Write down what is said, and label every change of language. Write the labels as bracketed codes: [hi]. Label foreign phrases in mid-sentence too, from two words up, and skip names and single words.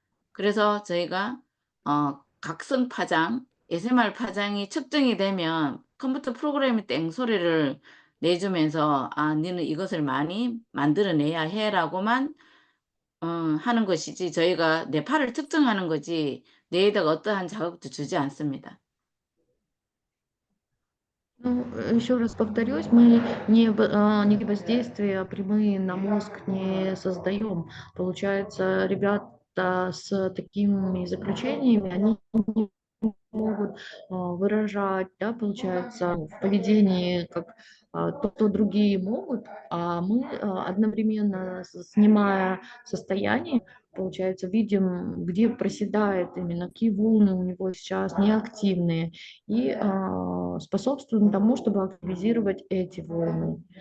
[ko] 그래서 저희가 각성 파장, ASMR 파장이 측정이 되면 컴퓨터 프로그램이 땡 소리를 내주면서 아, 너는 이것을 많이 만들어내야 해라고만 하는 것이지 저희가 뇌파를 특정하는 거지 뇌에다가 어떠한 자극도 주지 않습니다. [ru] Ну, еще раз повторюсь, мы не воздействия прямые на мозг не создаем. Получается, ребята с такими заключениями, они не могут выражать, да, получается, в поведении, как то, что другие могут, а мы одновременно снимая состояние, получается, видим, где проседает именно, какие волны у него сейчас неактивные, и способствуем тому, чтобы активизировать эти волны.